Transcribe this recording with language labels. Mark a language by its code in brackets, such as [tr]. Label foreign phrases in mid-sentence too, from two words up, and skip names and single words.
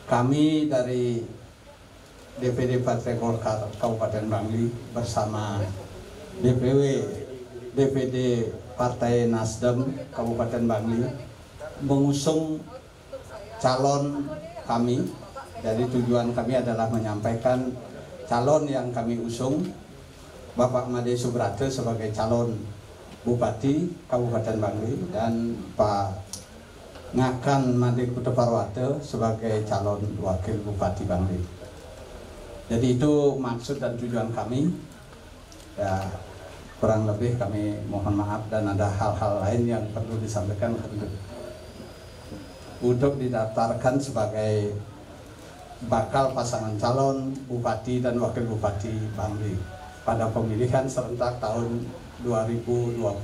[id] kami dari DPD Partai Golkar Kabupaten Bangli bersama DPD Partai Nasdem Kabupaten Bangli mengusung calon kami. Jadi tujuan kami adalah menyampaikan calon yang kami usung, Bapak Made Subrate sebagai calon Bupati Kabupaten Bangli dan Pak Ngakan Made Kuteparwate sebagai calon Wakil Bupati Bangli. Jadi itu maksud dan tujuan kami. Ya, kurang lebih kami mohon maaf dan ada hal-hal lain yang perlu disampaikan untuk didaftarkan sebagai bakal pasangan calon Bupati dan Wakil Bupati Bangli pada pemilihan serentak tahun 2020.